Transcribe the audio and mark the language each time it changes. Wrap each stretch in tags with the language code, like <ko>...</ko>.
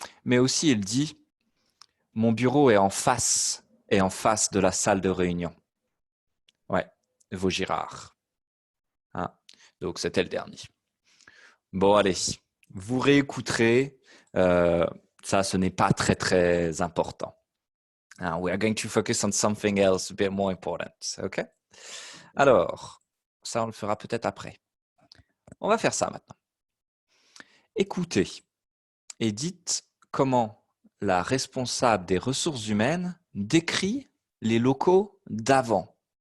<fr>Mais aussi, il dit, mon bureau est en face de la salle de réunion. Ouais, Vaugirard. Hein? Donc, c'était le dernier. Bon, allez, vous réécouterez. Ça, ce n'est pas très, très important.</fr> <en>We are going to focus on something else a bit more important. OK?</en> <fr>Alors, ça, on le fera peut-être après. On va faire ça maintenant. Écoutez et dites comment la responsable des ressources humaines décrit les locaux d'avant.</fr>